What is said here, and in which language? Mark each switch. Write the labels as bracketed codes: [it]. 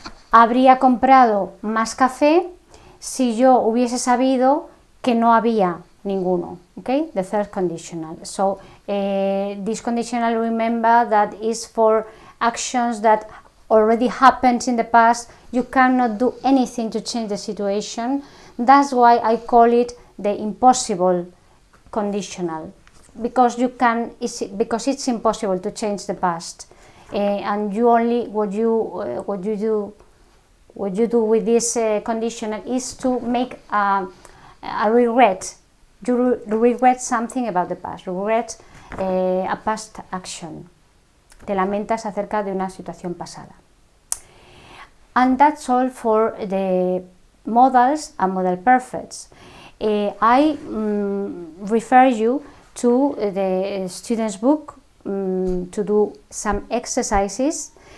[es] habría comprado más café si yo hubiese sabido que no había ninguno. [en] Okay, the third conditional. So this conditional, remember, that is for actions that already happened in the past. You cannot do anything to change the situation. That's why I call it the impossible conditional, because because it's impossible to change the past, and you only what you do with this conditional is to make a regret. You regret something about the past, regret a past action. [es] Te lamentas acerca de una situación pasada. [en] And that's all for the modals and modal perfects. I refer you to the student's book to do some exercises.